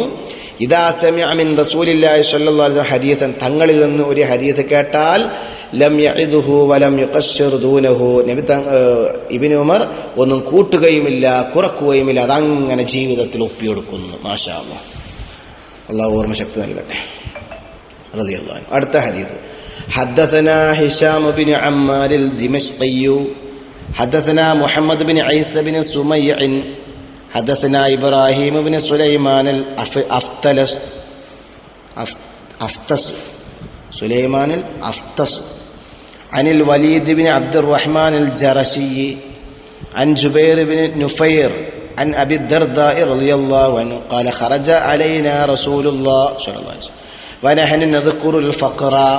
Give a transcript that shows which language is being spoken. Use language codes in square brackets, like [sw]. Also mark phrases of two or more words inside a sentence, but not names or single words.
[ar] إذا سمع من رسول الله صلى الله عليه وسلم حديثا, [ml] തങ്ങളിൽ നിന്ന് ഒരു ഹദീസ് കേട്ടാൽ [ar] لم يعده ولم يقصر دونه, [ml] നബി ഇബ്നു ഉമർ ഒന്നും കൂട്ടുകയുമില്ല കുറക്കുകയുമില്ല, അതങ്ങനെ ജീവിതത്തിൽ ഒപ്പിയെടുക്കുന്നു. [ar] ما شاء الله, [ml] അല്ലാഹു ഓർമ്മ ശക്തി നൽകട്ടെ. [ar] رضي الله عنه. [ml] അടുത്ത ഹദീസ്. [ar] حدثنا هشام بن عمار الدمشقي حدثنا محمد بن عيسى بن سميع حدثنا إبراهيم بن سليمان الأفتس سليمان الأفتس عن الوليد بن عبد الرحمن الجرشي عن جبير بن نفير عن أبي الدرداء رضي الله عنه قال خرج علينا رسول الله صلى الله عليه وسلم ونحن نذكر الفقر